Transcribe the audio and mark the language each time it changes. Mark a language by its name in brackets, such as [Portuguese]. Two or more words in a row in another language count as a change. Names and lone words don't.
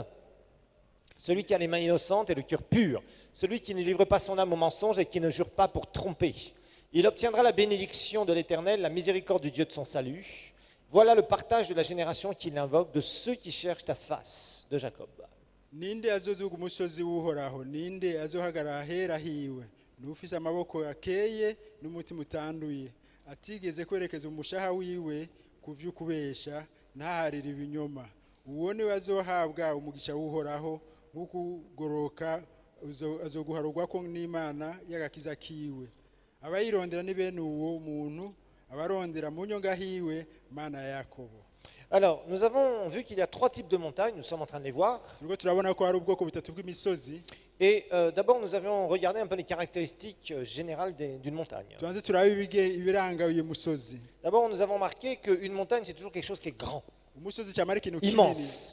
[French] Celui qui a les mains innocentes et le cœur pur, celui qui ne livre pas son âme au mensonge et qui ne jure pas pour tromper. Il obtiendra la bénédiction de l'Éternel, la miséricorde du Dieu de son salut. Voilà le partage de la génération qu'il invoque, de ceux qui cherchent ta face, de Jacob. [Rundi] Ninde azoduga umusozi w'uhoraho, ninde azohagarara ahera hiwe, n'ufise amaboko akeye n'umutima utanduye, atigeze kwerekeza umushaha wiwe kuvy'ukubesha, ntaharira ibinyoma. Uwo niwe azohabwa umugisha w'uhoraho, nk'ukugoroka azoguharugwako n'Imana y'agakiza kiwe. Abayirondera ni bene uwo muntu, abarondera mu nyonga hiwe, Mana ya Yakobo. [French] Alors, nous avons vu qu'il y a trois types de montagnes, nous sommes en train de les voir. Et d'abord, nous avions regardé un peu les caractéristiques générales d'une montagne. D'abord, nous avons marqué qu'une montagne, c'est toujours quelque chose qui est grand, immense.